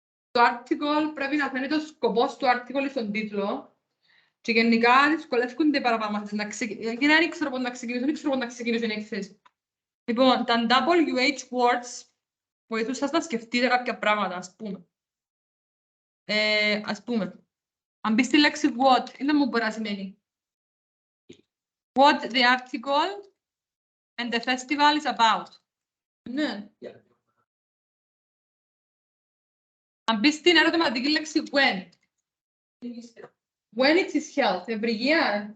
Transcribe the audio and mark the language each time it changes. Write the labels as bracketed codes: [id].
[el] Το article πρέπει να φαίνεται ο σκοπός του article στον τίτλο και γενικά δυσκολεύκονται παραπάνω. Γιατί δεν ξέρω πώς να ξεκινήσουν, δεν ξέρω πώς να ξεκινήσουν οι εκθέσεις. Λοιπόν, τα WH words βοηθούν σας να σκεφτείτε κάποια πράγματα, ας πούμε. Ας πούμε, αν μπεις στη λέξη what, είναι μου μπορεί να σημαίνει. [en] What the article and the festival is about. [el] Ναι. Αν μπεις στην ερωτηματική λέξη when. [en] When it is held, every year.